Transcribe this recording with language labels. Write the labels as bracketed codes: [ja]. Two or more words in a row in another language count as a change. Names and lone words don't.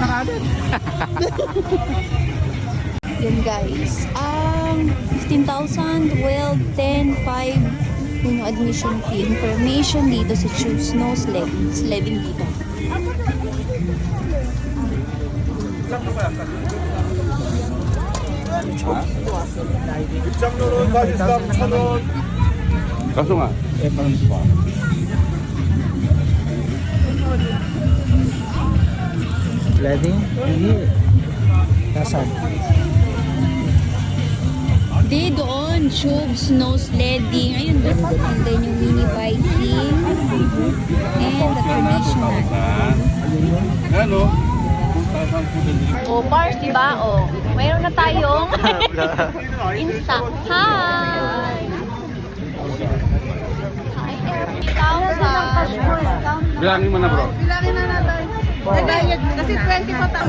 [tl] Yan guys. 15,000, 12, 10, 5 yung admission fee. Information dito sa Choose Snow Sledding. Sledding dito. [ko] 입장료는 사실상 1,000원. 가성아. [tl] Sledding? Hindi. Nasaan? Di doon, [en] tube, snow sledding. [tl] Ayun doon. [en] And then yung mini biking. And the traditional. [tl] Ano? O, Pars, diba? O, mayroon na tayong Insta. Hi! Hi, Bilangin mo na bro. Bilangin na natin. Kasi 20 pa tayo.